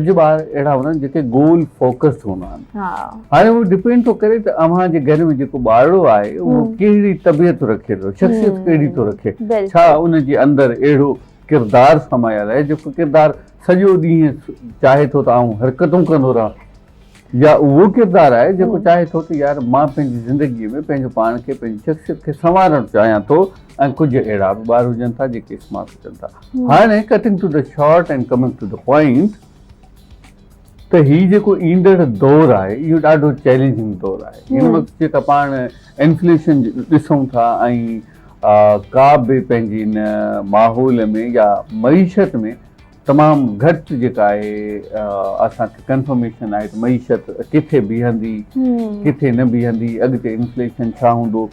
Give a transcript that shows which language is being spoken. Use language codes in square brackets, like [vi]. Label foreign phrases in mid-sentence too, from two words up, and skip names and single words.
[sd] कुझु ॿार अहिड़ा हूंदा आहिनि जेके [en] goal focused [sd] हूंदा आहिनि। हाणे उहो डिपेंड थो करे त अव्हांजे घर में जेको ॿारड़ो आहे उहो कहिड़ी तबियत रखे थो, शख़्सियत कहिड़ी थो रखे, छा उनजे अंदरि अहिड़ो किरदारु समायल आहे जेको किरदारु सॼो ॾींहुं चाहे थो त आउं हरकतूं कंदो रहां, या उहो किरदारु आहे जेको चाहे थो त यार मां पंहिंजी ज़िंदगीअ में पंहिंजो पाण खे, पंहिंजी शख़्सियत खे संवारणु चाहियां थो। ऐं कुझु अहिड़ा बि ॿार हुजनि था जेके स्मार्ट हुजनि था। हाणे [en] cutting to the short and coming to the point, [sd] त हीउ जेको ईंदड़ दौरु आहे इहो ॾाढो चैलेंजिंग दौरु आहे। हिन वक़्तु जेका पाण इन्फ्लेशन ॾिसूं था, ऐं का बि पंहिंजी इन माहौल में या मईशत में तमामु घटि जेका आहे असांखे कंफर्मेशन आहे त मईशत किथे बीहंदी, किथे न बीहंदी, अॻिते इन्फ्लेशन छा हूंदो।